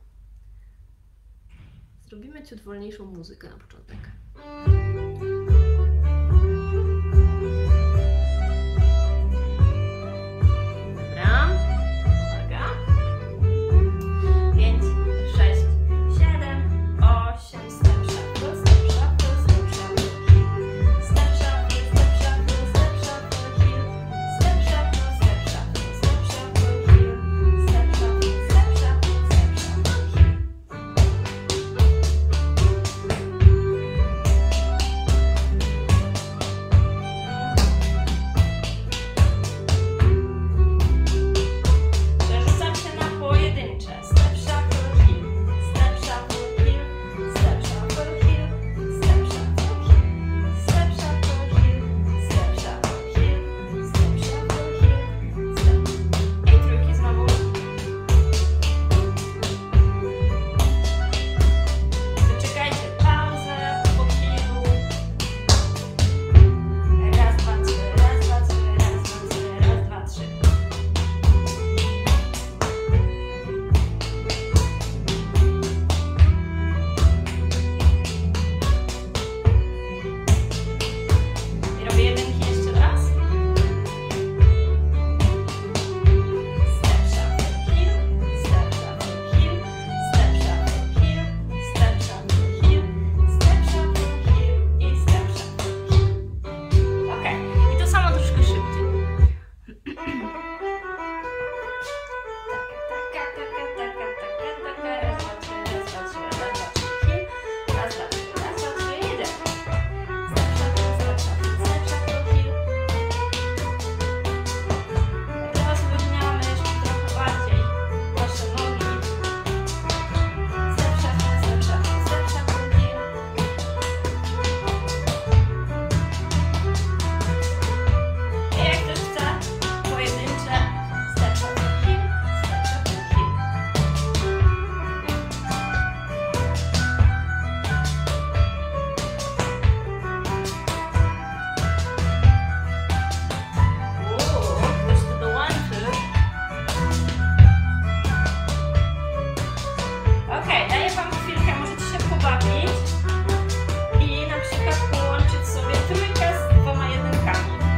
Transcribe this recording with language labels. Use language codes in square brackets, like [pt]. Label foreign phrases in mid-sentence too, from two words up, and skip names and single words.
[pl] Zrobimy ciut wolniejszą muzykę na początek. Dobra. Uwaga. 5, 6, 7, 8, [en] step shuffle, step shuffle, step shuffle, step shuffle, step shuffle, step shuffle, heel, step shuffle, step shuffle, step shuffle, heel, step shuffle, step shuffle, step shuffle, heel. [pl] Przerzucam się na pojedyncze. [en] Step shuffle, heel, step shuffle, heel, step shuffle, heel, step shuffle, heel, step shuffle, heel, step shuffle, heel, step shuffle, heel, step. [pl] I trójki znowu. Wyczekajcie pauzę po healu. Raz, dwa, trzy, raz, dwa, trzy, raz, dwa, trzy, raz, dwa, trzy. I robię jedynki jeszcze raz. [en] Step shuffle, heel, step shuffle, heel, step shuffle, heel, step shuffle, heel, step shuffle, heel i step shuffle, heel. [pl] Ok, i to samo troszkę szybciej. Raz, dwa, trzy, raz, dwa, trzy, raz, dwa, trzy, heel, raz, dwa, trzy, raz, dwa, trzy, jedziemy. [en] Step shuffle, step shuffle, step shuffle, heel. [pl] Rozluźniamy jeszcze trochę bardziej wasze nogi. [en] Step shuffle, step shuffle, step shuffle, heel. [pl] I jak ktoś chce, pojedyncze [en] step shuffle, heel, step shuffle, heel. [pl] Ktoś tu dołączył. Ok, daję Wam chwilkę, możecie się pobawić i na przykład połączyć sobie trójkę z 2 jedynkami.